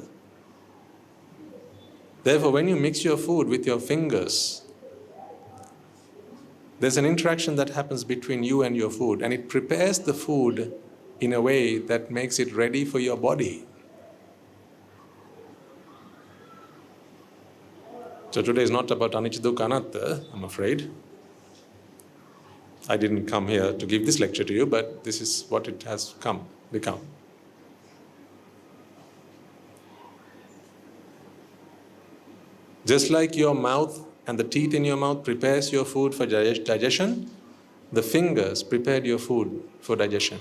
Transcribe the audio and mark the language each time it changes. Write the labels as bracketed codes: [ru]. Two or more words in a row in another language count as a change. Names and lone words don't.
[en] Therefore, when you mix your food with your fingers, there's an interaction that happens between you and your food, and it prepares the food in a way that makes it ready for your body. So today is not about [pi] anicca dukkha anatta, [en] I'm afraid. I didn't come here to give this lecture to you, but this is what it has become. Just like your mouth and the teeth in your mouth prepares your food for digestion, the fingers prepared your food for digestion.